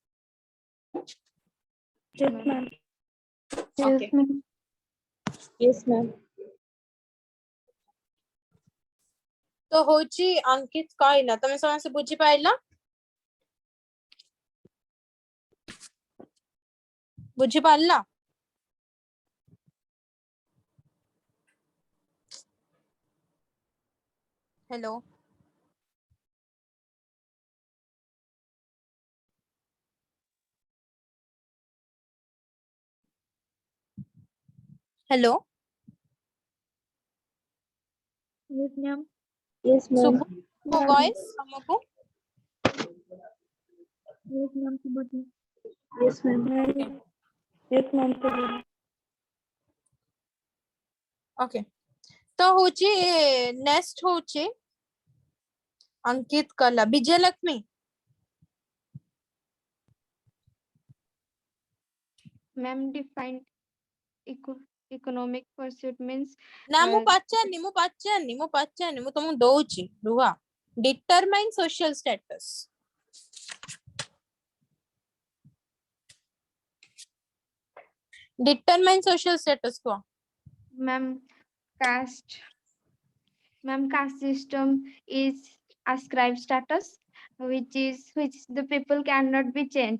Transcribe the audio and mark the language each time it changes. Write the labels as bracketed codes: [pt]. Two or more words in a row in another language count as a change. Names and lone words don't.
[en] Yes, ma'am. Okay. Yes, ma'am. [or] ତ ହଉଛି ଅଙ୍କିତ କହିଲା ତମେ ସମସ୍ତେ ବୁଝିପାରିଲ ବୁଝିପାରିଲ [en] hello hello Yes, ma'am. Yes, ma'am. [or] ଶୁଭୁ ମୋ ଭଏସ ତମକୁ [en] Yes, ma'am. Yes, ma'am. Yes, ma'am. [or] ओके तो हଉଛି नेक्स्ट हଉଛି अंकित कला विजयलक्ष्मी [en] Ma'am defined economic pursuit means [or] ନା ମୁଁ ପଚାରିନି ମୁଁ ତମକୁ ଦଉଛି ରୁହ [en] determine social status determine social status [or] କୁହ [en] ma'am caste caste system is ascribed status which the people cannot be changed.